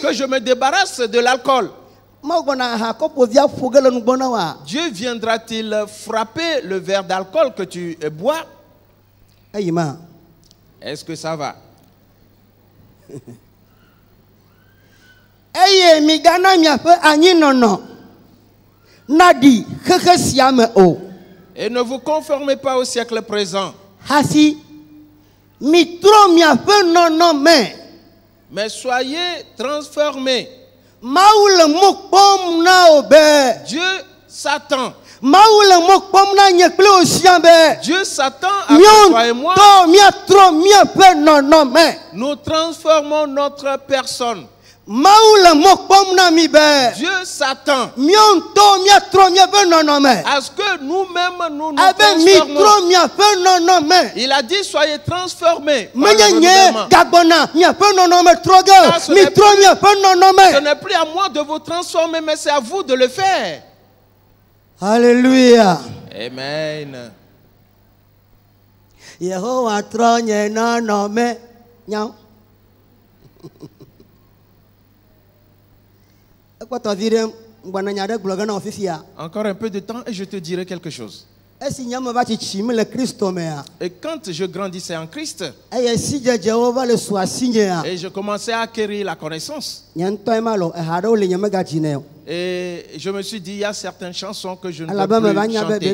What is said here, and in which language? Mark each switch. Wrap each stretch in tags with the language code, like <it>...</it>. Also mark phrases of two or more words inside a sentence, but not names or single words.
<fr>que je me débarrasse de l'alcool.</fr> <ee>Mawu gbɔna aha kɔpovia ƒo ge le nugbɔ na wa.</ee> <fr>Dieu viendra-t-il frapper le verre d'alcool que tu bois?</fr> <ee>Eyi ma.</ee> <fr>Est-ce que ça va?</fr> <ee>Eye migana miaƒe anyinɔnɔ naɖi xexe sia me o.</ee> <fr>Et ne vous conformez pas au siècle présent,</fr> <ee>Hafi mitrɔ miaƒe nɔnɔme.</ee> <fr>mais soyez transformés.</fr> <ee>Mawu le mo kpɔm na o be</ee> <fr>Dieu s'attend Dieu s'attend à que toi et moi, nous transformons notre personne. Dieu s'attend à ce que nous-mêmes nous transformons. Il a dit soyez transformés par le renouvellement. Ce n'est plus à moi de vous transformer, mais c'est à vous de le faire. Alléluia. Amen.</fr> <ee>Yehowa tronye na no me nyao.</ee> <fr>Encore un peu de temps et je te dirai quelque chose. Et quand je grandissais en Christ, et je commençais à acquérir la connaissance, et je me suis dit, il y a certaines chansons que je ne peux plus chanter.</fr>